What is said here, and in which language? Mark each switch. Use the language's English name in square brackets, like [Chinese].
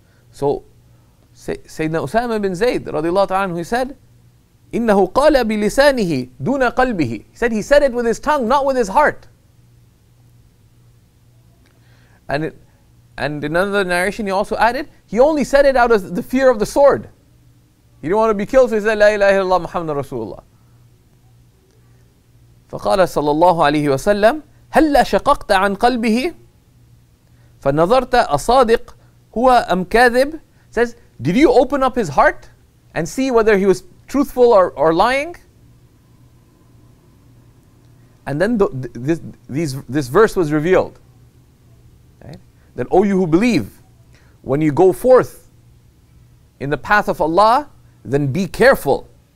[English] So Sayyidina Usama bin Zayd radiallahu ta'ala anhu, he said, [Arabic] إنه قال بلسانه دون قلبه. [English] He said he said it with his tongue, not with his heart. And in another narration he also added, he only said it out of the fear of the sword. He didn't want to be killed, so he said, [Arabic] La ilaha illallah Muhammadur Rasulullah. فقال صلى الله عليه وسلم هلا شققت عن قلبه فنظرت أصادق huwa am kadhib, [English] says, did you open up his heart and see whether he was truthful or lying? And then this verse was revealed. Right? That, O you who believe, when you go forth in the path of Allah, then be careful.